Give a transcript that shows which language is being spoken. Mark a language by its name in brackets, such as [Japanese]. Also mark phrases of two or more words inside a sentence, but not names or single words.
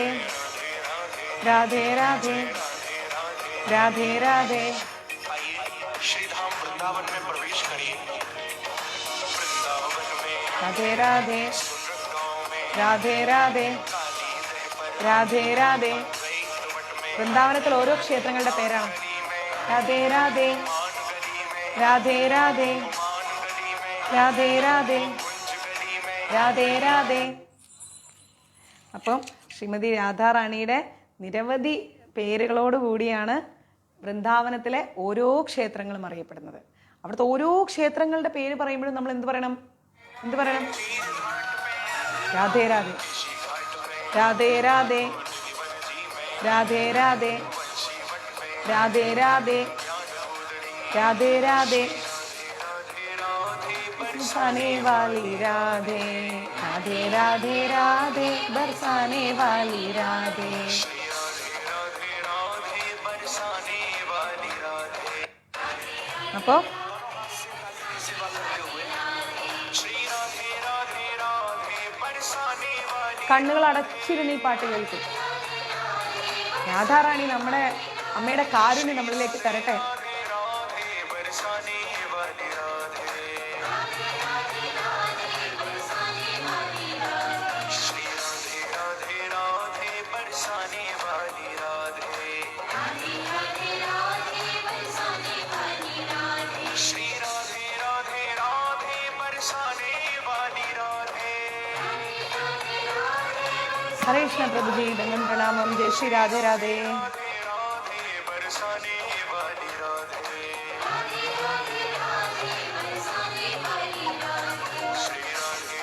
[Hindi] राधे राधे राधे राधे राधे आइए श्री धाम वृंदावन में प्रवेश करिए वृंदावन में राधे राधे सुंदर गांव में രാധേ രാധേ काली दह पर രാധേ രാധേ गई तुमट में [Malayalam] വൃന്ദാവനത്തിൽ ഓരോ ക്ഷേത്രങ്ങളുടെ പേരാണ് [Hindi] गली में രാധേ രാധേ मान गली में രാധേ രാധേ मान गली में രാധേ രാധേ कुंज गली में രാധേ രാധേ. [Malayalam] അപ്പം ശ്രീമതി രാധാറാണിയുടെ നിരവധി പേരുകളോട് കൂടിയാണ് വൃന്ദാവനത്തിലെ ഓരോ ക്ഷേത്രങ്ങളും അറിയപ്പെടുന്നത്. അവിടുത്തെ ഓരോ ക്ഷേത്രങ്ങളുടെ പേര് പറയുമ്പോഴും നമ്മൾ എന്ത് പറയണം? [Hindi] രാധേ രാധേ രാധേ രാധേ രാധേ രാധേ രാധേ രാധേ രാധേ രാധേ बरसाने वाली राधे राधे राधे राधे बरसाने वाली राधे. राधे राधे बरसाने वाली राधे [Malayalam] അപ്പോൾ [Hindi] श्री राधे राधे राधे बरसाने वाली [Malayalam] കണ്ണുകൾ അടച്ചിരുന്ന് ഈ പാട്ട് കേൾക്കും. രാധാറാണി നമ്മുടെ അമ്മയുടെ കാരുണ്യം നമ്മളിലേക്ക് തരട്ടെ. [Hindi] राधे राधे बरसाने वाली राधे श्री राधे राधे राधे बरसाने वाली राधे श्री राधे राधे राधे बरसाने वाली राधे [Malayalam] ഹരേ കൃഷ്ണ പ്രഭുജി, ദണ്ഡം പ്രണാമം. ജയ ശ്രീ രാധേ രാധേ. [Hindi] राधे राधे बरसाने वाली राधे श्री राधे